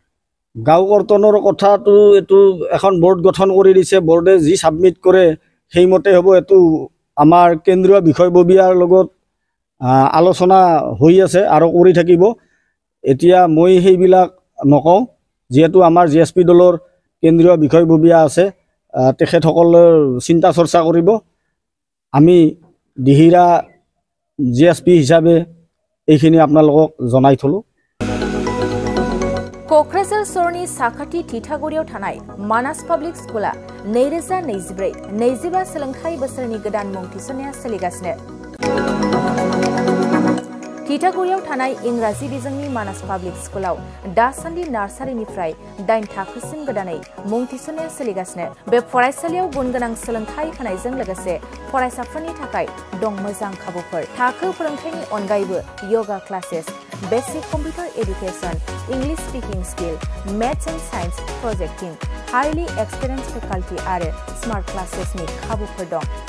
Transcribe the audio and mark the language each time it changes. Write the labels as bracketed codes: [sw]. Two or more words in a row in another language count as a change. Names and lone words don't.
[as] গাঁও কৰ্তনৰ কথাটো এটো এখন বোৰ্ড গঠন কৰি দিছে বোৰ্ডে যি সাবমিট কৰে সেইমতে হ'ব এটো আমাৰ কেন্দ্ৰীয় বিষয়ববীয়াৰ লগত আলোচনা হৈ আছে আৰু কৰি থাকিব এতিয়া মই সেইবিলাক নকওঁ যেহেতু আমাৰ GSP দলৰ কেন্দ্ৰীয় বিষয়ববীয়া আছে তেখেতসকলৰ চিন্তা চৰ্চা কৰিব আমি দিহিৰা GSP হিচাপে এইখিনি আপোনালোকক জনাই থলো [brx] क'क्राझार सरनि साखाथि थिथागुरियाव थानाय मानास पाब्लिक स्कुला 2024-25 सोलोंथाइ बोसोरनि गोदान मुं थिसननाया सोलिगासिनो थिथागुरियाव थानाय इंराजि बिजोंनि मानास पाब्लिक स्कुलाव दासान्दि नार्सारिनिफ्राय 8 थाखोसिम गोदानै मुं थिसननाया सोलिगासिनो बे फरायसालियाव गुनगोनां सोलोंथाइ होनायजों लोगोसे फरायसाफोरनि थाखाय दं मोजां खाबुफोर थाखो फोरोंथायनि अनगायैबो [en] yoga classes basic computer education English speaking skill maths and science projecting highly experience faculty [brx] आरो स्मार्ट क्लासेसनि खाबुफोर दं